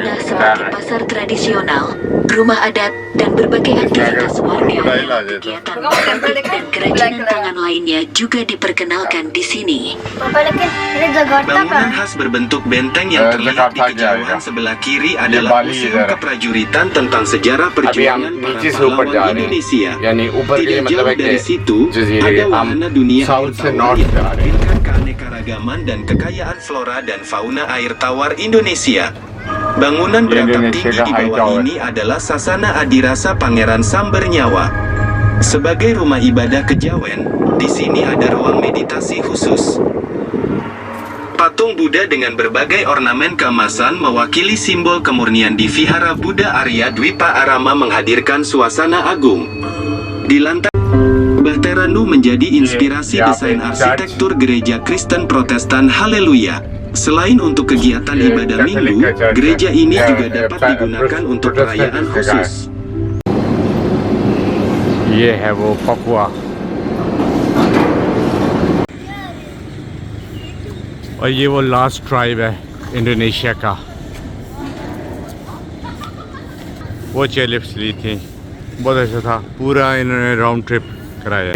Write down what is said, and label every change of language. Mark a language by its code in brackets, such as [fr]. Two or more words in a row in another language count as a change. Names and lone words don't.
[id] Tengah seperti pasar tradisional, rumah adat, dan berbagai aktivitas warga, kegiatan politik dan kerajinan tangan lainnya juga diperkenalkan di sini. Bangunan khas berbentuk benteng yang terlihat di Jakarta kejauhan aja. sebelah kiri adalah Bali Museum [hi] इधर है। [id] Keprajuritan tentang sejarah [hi] अभी हम [id] perjuangan para [hi] नीचे से ऊपर जा [id] pahlawan [hi] रहे [id] Indonesia. [hi] हैं, यानी ऊपर के लिए [id] Tidak [hi] मतलब [id] jauh [hi] है कि [id] dari situ [hi] जजीरे [id] ada [hi] हम [id] wahana dunia air [hi] साउथ से [id] tawar [hi] नॉर्थ [id] yang [hi] से आ रहे हैं। [id] menampilkan keanekaragaman dan kekayaan flora dan fauna air tawar Indonesia. Bangunan Di beratap Indonesia tinggi di [en] high [id] bawah [en] tower. [id] ini adalah Sasana Adirasa Pangeran Sambernyawa. Sebagai rumah ibadah kejawen, di sini ada ruang meditasi khusus. Patung Buddha dengan berbagai ornamen keemasan mewakili simbol kemurnian di Vihara Buddha Arya Dwipa Arama menghadirkan suasana agung. Di lantai Bateranu menjadi inspirasi Ya, desain [en] church. [id] arsitektur gereja Kristen Protestan Haleluya. Selain untuk kegiatan Ya, ibadah [en] Catholic [id] minggu, [en] church. [id] gereja ini Ya, juga ya, dapat digunakan untuk [en] Protestant [id] perayaan juga. khusus. [hi] ये है वो पपुआ। और ये वो [en] last tribe [hi] है इंडोनेशिया का। वो चेयरलिफ्ट ली थी, बहुत अच्छा था, पूरा इन्होंने [en] round trip [hi] कराया।